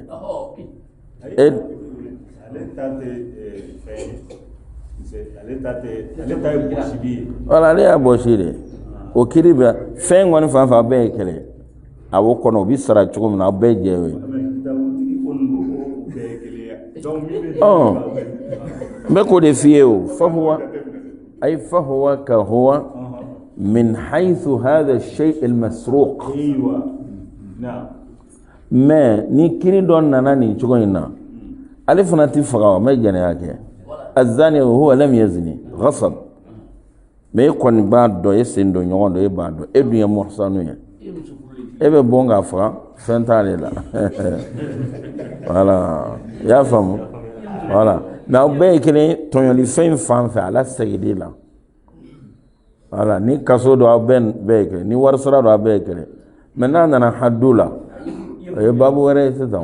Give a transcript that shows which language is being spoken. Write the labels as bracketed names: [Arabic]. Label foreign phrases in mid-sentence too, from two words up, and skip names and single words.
[Bambara] ale ta tɛ ale ta ye bɔsili ye voilà ale y'a bɔsi de o kiri bɛ fɛn kɔni fan fɛ a bɛɛ ye kelen a b'o kɔnɔ o bɛ sara cogo min na a bɛɛ jɛ o ye n bɛ k'o de f'i ye o [Arabic] فهو كهو من حيث هذا الشيء المسروق [Bambara] mais ni kiri dɔ nana nin cogo in na ale fana ti faga o ma jɛnɛya kɛ [Arabic] إذن هو لم يزن غصب [Bambara] mais e kɔni b'a dɔn e sen don ɲɔgɔn dɔ e b'a dɔn e dun ye muhsanu ye e bɛ bɔ k'a faga fɛn t'ale la voilà i y'a faamu [French] voilà mais [Bambara] aw bɛɛ ye kelen tɔɲɔli fɛn fan fɛ ala segili la voilà ni kaso don aw bɛɛ ye kelen ni wari sara don aw bɛɛ ye kelen mais n'a nana hadu la o ye baabu wɛrɛ ye sisan